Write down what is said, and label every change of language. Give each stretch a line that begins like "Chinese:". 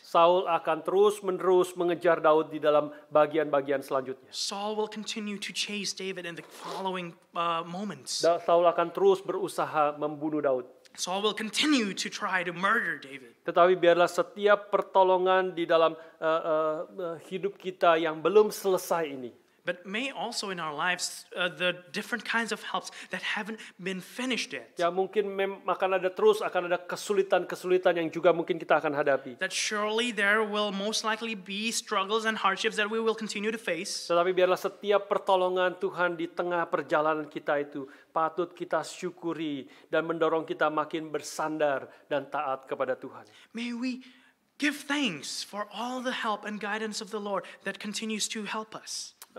Indonesian: Saul akan terus-menerus mengejar Daud di dalam bagian-bagian selanjutnya.
English: Saul will continue to chase David in the following moments.
Indonesian: Saul akan terus berusaha membunuh Daud.
English: Saul will continue to try to murder David.
Indonesian: Tetapi biarlah setiap pertolongan di dalam hidup kita yang belum selesai ini,
English: But may also in our lives the different kinds of helps that haven't been finished yet.
Indonesian: ya mungkin akan ada kesulitan-kesulitan yang juga mungkin kita akan hadapi.
English: That surely there will most likely be struggles and hardships that we will continue to face.
Indonesian: Tetapi biarlah setiap pertolongan Tuhan di tengah perjalanan kita itu patut kita syukuri dan mendorong kita makin bersandar dan taat kepada Tuhan.
English: May we give thanks for all the help and guidance of the Lord that continues to help us.